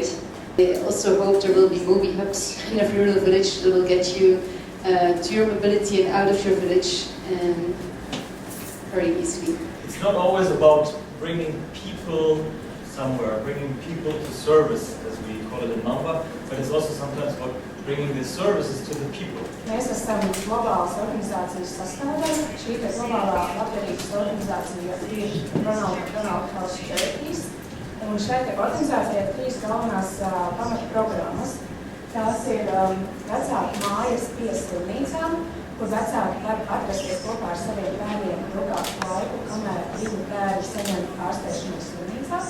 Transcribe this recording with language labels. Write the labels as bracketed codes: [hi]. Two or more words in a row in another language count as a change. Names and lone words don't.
[en] I also hope there will be MOBI hubs in every rural village that will get you to your mobility and out of your village very easily. It's not always about bringing people somewhere, bringing people to service, as we call it in MAMBA, but it's also sometimes about bringing these services to the people. [lv] Mēs esam globālas organizācijas sastāvdaļa. Šī te globālā labdarības organizācija ir Ronald House Charities. Un šai te organizācijai ir 3 galvenās pamatprogrammas. Tās ir vecāku mājas pie slimnīcām, kur vecāki var atrasties kopā ar saviem bērniem ilgāku laiku, kamēr viņu bērni saņem ārstēšanos slimnīcās.